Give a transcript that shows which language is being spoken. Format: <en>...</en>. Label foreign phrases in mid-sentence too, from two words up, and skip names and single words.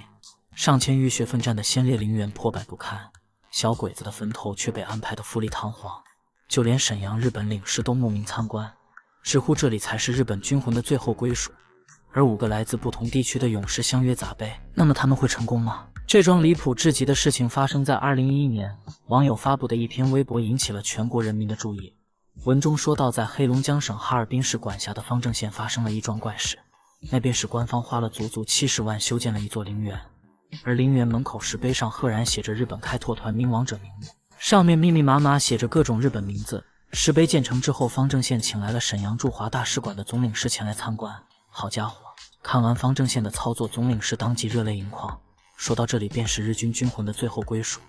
<zh>上千浴血奮戰的先烈陵園破敗不堪，小鬼子的墳頭卻被安排得富麗堂皇，就連瀋陽日本領事都慕名參觀，直呼這裡才是日本軍魂的最後歸屬。而5個來自不同地區的勇士相約砸碑，那麼他們會成功嗎？這樁離譜至極的事情發生在2011年，網友發布的一篇微博引起了全國人民的注意。文中說到，在黑龙江省哈爾滨市管辖的方正县发生了一樁怪事，那便是官方花了足足70萬修建了一座陵園，而陵園門口石碑上赫然寫着日本開拓團明王者名錄，上面密密麻麻寫着各種日本名字。石碑建成之後，方正县請來了瀋陽驻华大使馆的总領事前來參觀。好家伙，看完方正县的操作，總領事當即熱淚盈眶，說到這裡便是日軍軍魂的最後歸屬。</zh>